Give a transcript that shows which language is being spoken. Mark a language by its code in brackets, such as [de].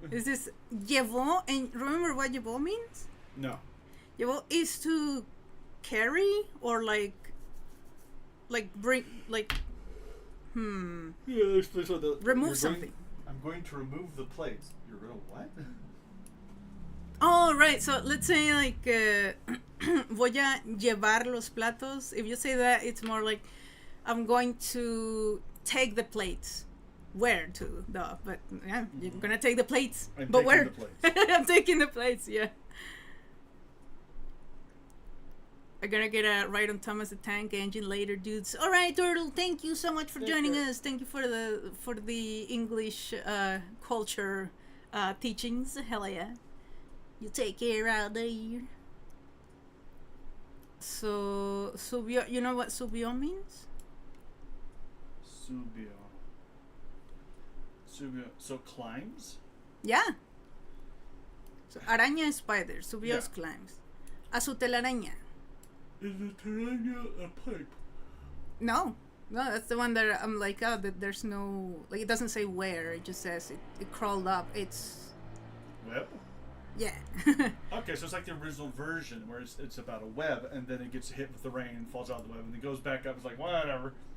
[en] This is llevó, and remember what llevó means? No. Llevó is to carry or like bring, like Yeah, explain so remove something. I'm going to remove the plates. You're going to what? Oh, right. So let's say like [es] voy a llevar los platos. [en] If you say that, it's more like I'm going to take the plates. Where to? Duh. But yeah, you're gonna take the plates. But where? The plates. I'm taking the plates. Yeah. I'm gonna get a ride on Thomas the Tank Engine later, dudes. All right, Turtle. Thank you so much for joining us. Thank you for the English culture teachings. Hell yeah. You take care out there. So subió. You know what subió means? [es] Subió. [en] So climbs? Yeah. So araña is spider. Subió is climbs. [es] A su telaraña. [en] Is a telaraña a pipe? No, that's the one that I'm like, oh, there's no, like, it doesn't say where. It just says it crawled up. It's Web? yeah. Okay, so it's like the original version where it's about a web and then it gets hit with the rain and falls out of the web and it goes back up. It's like, whatever.